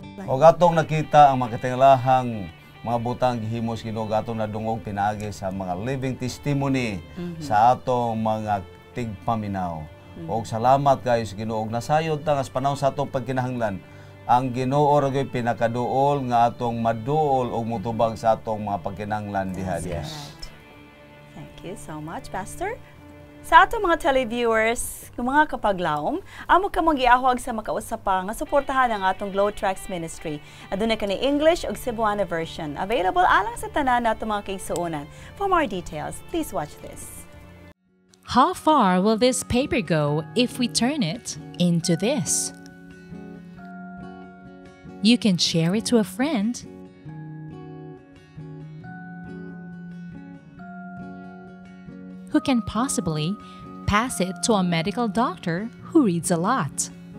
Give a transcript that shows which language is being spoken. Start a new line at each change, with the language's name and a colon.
Cebuano: O gatong nakita ang makatinglahang mga butang gihimos Ginoo gatong nadungog pinaagi sa mga living testimony sa atong mga tigpaminaw. O salamat kayo sa Ginoo ug nasayod ta nga sa panahon sa atong pagkinahanglan. Ang Ginoo ra gyud pinakaduol nga atong maduol og mutubag sa atong mga pagkinahanglan diha.
English: Thank you so much, Pastor.
Cebuano: Sa atong mga televiewers, mga kapaglaom, amo ka mong giahwag sa makausap pa nga suportahan ang atong Glow Tracks Ministry. Adunay kani English ug Cebuano version. Available alang sa tanan nato mga kaigsuonan.
English: For more details, please watch this. How far will this paper go if we turn it into this? You can share it to a friend, who can possibly pass it to a medical doctor who reads a lot.